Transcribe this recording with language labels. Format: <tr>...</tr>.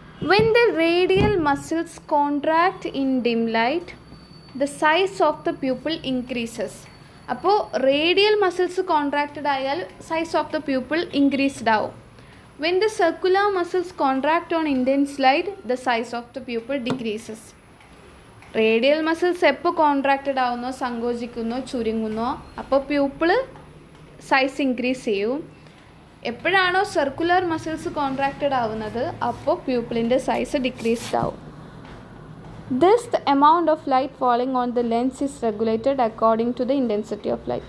<en>When the radial muscles contract in dim light, the size of the pupil increases.</en> <ml>അപ്പോൾ radial muscles contracted ആയാൽ</ml> <en>size of the pupil</en> <ml>increased ആവും.</ml> <en>When the circular muscles contract on intense light, the size of the pupil decreases.</en> <ml>Radial muscles എപ്പോൾ contracted ആവുന്നോ, സങ്കോചിക്കുന്നോ, ചുരുങ്ങുന്നോ, അപ്പോൾ pupil size increase ചെയ്യും. എപ്പോഴാണോ circular muscles contracted ആവുന്നത് അപ്പോൾ പ്യൂപ്പിളിൻ്റെ size decreased ആവും.</ml> <en>Thus the amount of light falling on the lens is regulated according to the intensity of light.</en>